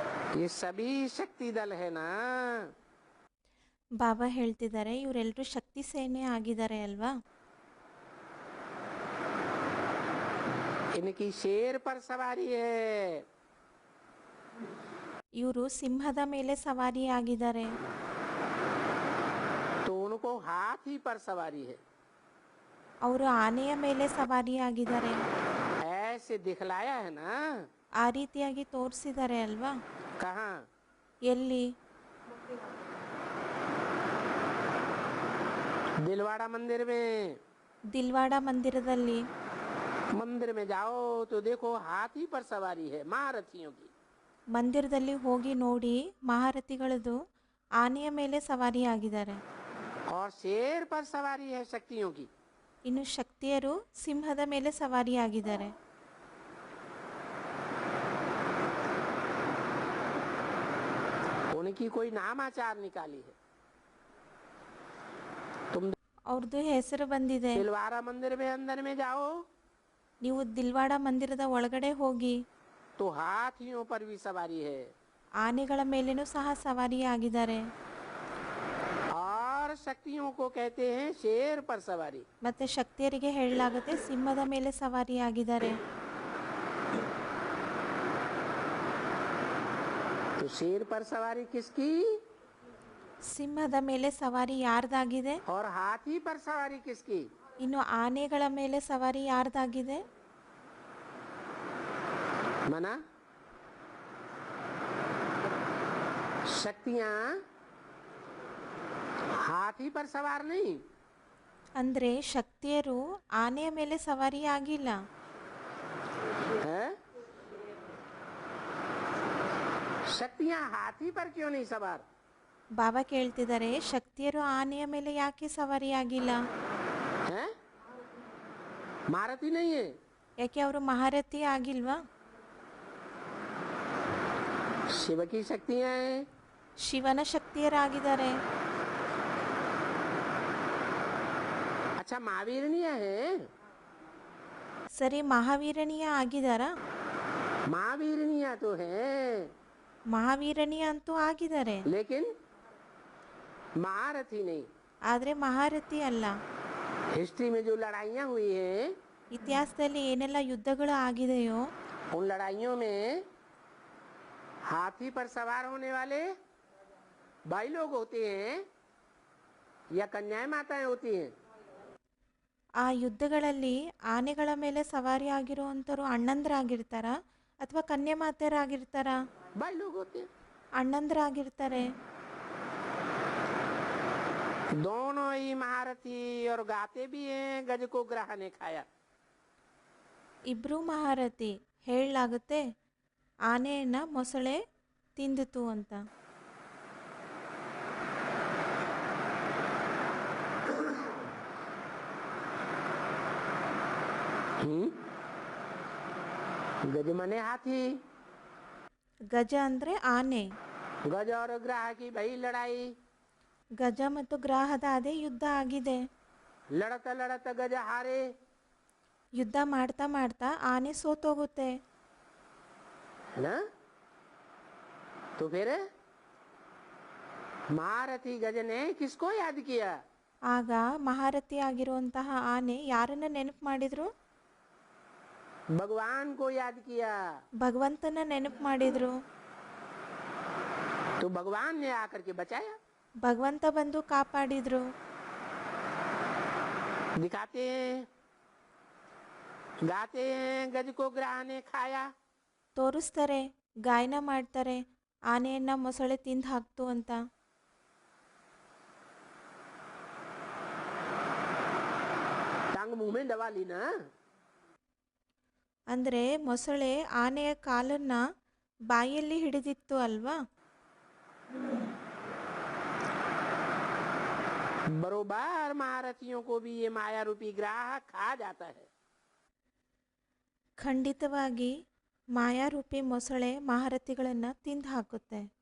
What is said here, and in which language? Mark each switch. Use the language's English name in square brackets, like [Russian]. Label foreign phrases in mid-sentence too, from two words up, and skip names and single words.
[Hindi] ये सभी शक्ति दल है ना। [Kannada] ಬಾಬಾ ಹೇಳ್ತಿದ್ದಾರೆ ಇವರೆಲ್ಲರೂ ಶಕ್ತಿ ಸೇನೆ ಆಗಿದ್ದಾರೆ ಅಲ್ವಾ. [Hindi] इनकी शेर पर सवारी है, [Kannada] ಇವರು ಸಿಂಹದ ಮೇಲೆ ಸವಾರಿ ಆಗಿದ್ದಾರೆ. [Hindi] तो उनको हाथी पर सवारी है। [Kannada] ಅವರು ಆನೆಯ ಮೇಲೆ ಸವಾರಿ ಆಗಿದ್ದಾರೆ. [Hindi] ऐसे दिखलाया है ना। [Kannada] ಆ ರೀತಿಯಾಗಿ ತೋರಿಸಿದ್ದಾರೆ ಅಲ್ವಾ. [Hindi] कहाँ? [Kannada] ಎಲ್ಲಿ? [Hindi] दिलवाड़ा मंदिर में। [Kannada] ದಿಲ್ವಾಡ ಮಂದಿರದಲ್ಲಿ. [Hindi] मंदिर में जाओ तो देखो हाथी पर सवारी है महारथियों की। [Kannada] ಮಂದಿರದಲ್ಲಿ ಹೋಗಿ ನೋಡಿ ಮಹಾರಥಿಗಳದು ಆನೆಯ ಮೇಲೆ ಸವಾರಿ ಆಗಿದ್ದಾರೆ. [Hindi] और शेर पर सवारी है शक्तियों की। [Kannada] ಇನ್ನು ಶಕ್ತಿಯರು ಸಿಂಹದ ಮೇಲೆ ಸವಾರಿ ಆಗಿದ್ದಾರೆ. [Hindi] उनकी कोई नामाचार निकाली है। तुम [Kannada] ಅವ್ರದ್ದು ಹೆಸರು ಬಂದಿದೆ. [Hindi] दिलवाड़ा मंदिर में अंदर में जाओ [Kannada] ನೀವು ದಿಲ್ವಾಡ ಮಂದಿರದ ಒಳಗಡೆ ಹೋಗಿ [Hindi] तो हाथियों पर भी सवारी है [Kannada] ಆನೆಗಳ ಮೇಲೇನೂ ಸಹ ಸವಾರಿ ಆಗಿದ್ದಾರೆ. [Hindi] और शक्तियों को कहते हैं शेर पर सवारी। [Kannada] ಮತ್ತೆ ಶಕ್ತಿಯರಿಗೆ ಹೇಳಲಾಗುತ್ತೆ ಸಿಂಹದ ಮೇಲೆ ಸವಾರಿ ಆಗಿದ್ದಾರೆ. [Hindi] तो शेर पर सवारी किसकी [Kannada] ಸಿಂಹದ ಮೇಲೆ ಸವಾರಿ ಯಾರ್ದಾಗಿದೆ? [Hindi] और हाथी पर सवारी किसकी? [Kannada] ಇನ್ನು ಆನೆಗಳ ಮೇಲೆ ಸವಾರಿ ಯಾರ್ದಾಗಿದೆ? [Hindi] मना शक्तियां हाथी पर सवार नहीं। [Kannada] ಅಂದ್ರೆ ಶಕ್ತಿಯರು ಆನೆಯ ಮೇಲೆ ಸವಾರಿ ಆಗಿಲ್ಲ. [Hindi] है? शक्तियां हाथी पर क्यों नहीं सवार? [Kannada] ಬಾಬಾ ಕೇಳ್ತಿದ್ದಾರೆ ಶಕ್ತಿಯರು ಆನೆಯ ಮೇಲೆ ಯಾಕೆ ಸವಾರಿ ಆಗಿಲ್ಲ? [Hindi] है? महारथी नहीं है। [Kannada] ಯಾಕೆ ಅವರು ಮಹಾರಥಿ ಆಗಿಲ್ವಾ? [Hindi] शिव की शक्तियां हैं। [Kannada] ಶಿವನ ಶಕ್ತಿಯರಾಗಿದ್ದಾರೆ. [Hindi] अच्छा महावीरनिया है। [Kannada] ಸರಿ, ಮಹಾವೀರನೀಯ ಆಗಿದಾರಾ? [Hindi] महावीरनिया तो है [Kannada] ಮಹಾವೀರನೀಯ ಅಂತೂ ಆಗಿದ್ದಾರೆ, [Hindi] लेकिन महारथी नहीं। [Kannada] ಆದರೆ ಮಹಾರಥಿ ಅಲ್ಲ. [Hindi] हिस्ट्री में जो लड़ाइयाँ हुई हैं [Kannada] ಇತಿಹಾಸದಲ್ಲಿ ಏನೆಲ್ಲ ಯುದ್ಧಗಳು ಆಗಿದೆಯೋ [Hindi] उन लड़ाइयों में हाथी पर सवार होने वाले भाई लोग होते हैं या कन्याएं माताएं होती हैं। [Kannada] ಆ ಯುದ್ಧಗಳಲ್ಲಿ ಆನೆಗಳ ಮೇಲೆ ಸವಾರಿ ಆಗಿರುವಂಥವ್ರು ಅಣ್ಣಂದ್ರಾಗಿರ್ತಾರ ಅಥವಾ ಕನ್ಯಮಾತೆಯರಾಗಿರ್ತಾರ? [Hindi] भाई लोग होते हैं। [Kannada] ಅಣ್ಣಂದ್ರಾಗಿರ್ತಾರೆ. [Hindi] दोनों ही महारथी और गाते भी हैं गज को ग्रह ने खाया। [Kannada] ಇಬ್ರು ಮಹಾರಥಿ. ಹೇಳಲಾಗುತ್ತೆ ಆನೆಯನ್ನ ಮೊಸಳೆ ತಿಂದಿತು ಅಂತ. [Hindi] गज मने हाथी। [Kannada] ಗಜ ಅಂದ್ರೆ ಆನೆ. [Hindi] गज और ग्रह की भई लड़ाई। [Kannada] ಗಜ ಮತ್ತು ಗ್ರಾಹದ ಅದೇ ಯುದ್ಧ ಆಗಿದೆ. [Hindi] लड़त लड़त गज हारे। [Kannada] ಯುದ್ಧ ಮಾಡ್ತಾ ಮಾಡ್ತಾ ಆನೆ ಸೋತೋಗುತ್ತೆ. [Hindi] है ना? तो फिर महारथी गज ने किसको याद किया? [Kannada] ಆಗ ಮಹಾರಥಿ ಆಗಿರುವಂತಹ ಆನೆ ಯಾರನ್ನ ನೆನಪು ಮಾಡಿದ್ರು? [Hindi] भगवान को याद किया। [Kannada] ಭಗವಂತನ ನೆನಪು ಮಾಡಿದ್ರು. [Hindi] तो भगवान ने आकर के बचाया। [Kannada] ಭಗವಂತ ಬಂದು ಕಾಪಾಡಿದ್ರು. [Hindi] दिखाते हैं गाते हैं गज को ग्रह ने खाया। [Kannada] ತೋರಿಸ್ತಾರೆ, ಗಾಯನ ಮಾಡ್ತಾರೆ, ಆನೆಯನ್ನ ಮೊಸಳೆ ತಿಂದು ಹಾಕ್ತು ಅಂತ. [Hindi] टांग मुंह में दबा ली ना। [Kannada] ಅಂದ್ರೆ ಮೊಸಳೆ ಆನೆಯ ಕಾಲನ್ನ ಬಾಯಲ್ಲಿ ಹಿಡಿದಿತ್ತು ಅಲ್ವಾ. [Hindi] बरोबर महारथियों को भी ये माया रूपी ग्रह खा जाता है। [Kannada] ಖಂಡಿತವಾಗಿ ಮಾಯಾರೂಪಿ ಮೊಸಳೆ ಮಹಾರಥಿಗಳನ್ನ ತಿಂದು ಹಾಕುತ್ತೆ.